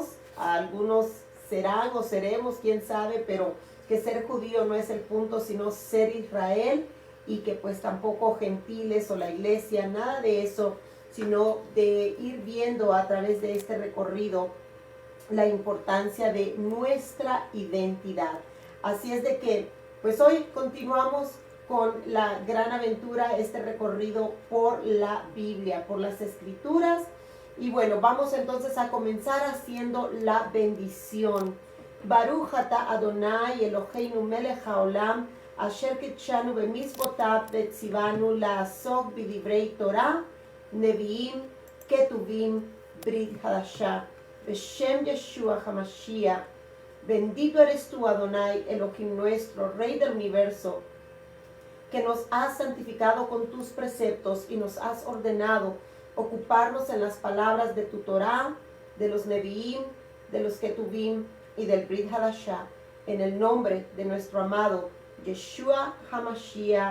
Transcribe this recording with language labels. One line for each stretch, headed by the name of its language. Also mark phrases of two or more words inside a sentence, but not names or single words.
Spanish: Algunos serán o seremos, quién sabe, pero que ser judío no es el punto, sino ser Israel, y que pues tampoco gentiles o la iglesia, nada de eso, sino de ir viendo a través de este recorrido la importancia de nuestra identidad. Así es de que, pues hoy continuamos con la gran aventura, este recorrido por la Biblia, por las Escrituras. Y bueno, vamos entonces a comenzar haciendo la bendición.
Hebrew: ברוך אתה אדוני אלוהינו מלך העולם, אשר קידשנו במצוותיו וציוונו לעסוק בדברי תורה, נביאים, כתובים, ברית חדשה, בשם ישוע המשיח.
Spanish: Bendito eres tú, Adonai, Elohim nuestro, Rey del universo, que nos has santificado con tus preceptos y nos has ordenado ocuparnos en las palabras de tu Torah, de los Neviim, de los Ketuvim y del Brit Hadashah, en el nombre de nuestro amado Yeshua HaMashiach.